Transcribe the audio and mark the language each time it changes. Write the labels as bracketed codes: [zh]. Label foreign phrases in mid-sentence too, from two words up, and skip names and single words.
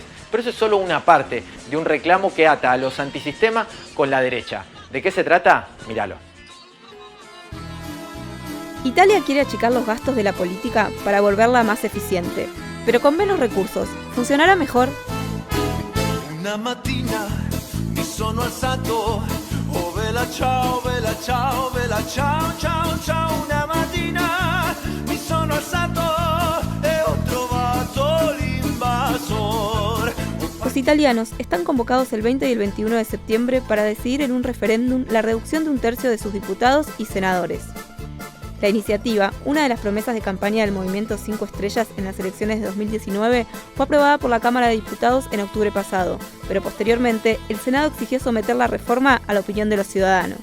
[es] Pero eso es solo una parte de un reclamo que ata a los antisistema con la derecha. ¿De qué se trata? Míralo. Italia quiere achicar los gastos de la política para volverla más eficiente, pero con menos recursos. ¿Funcionará mejor? [it] Una mattina mi sono alzato, oh vela ciao, ciao, ciao, ciao. Una mattina mi sono alzato e ho trovato l'invasor. [es] Los italianos están convocados el 20 y el 21 de septiembre para decidir en un referéndum la reducción de 1/3 de sus diputados y senadores. La iniciativa, una de las promesas de campaña del Movimiento 5 Estrellas en las elecciones de 2019, fue aprobada por la Cámara de Diputados en octubre pasado, pero posteriormente el Senado exigió someter la reforma a la opinión de los ciudadanos.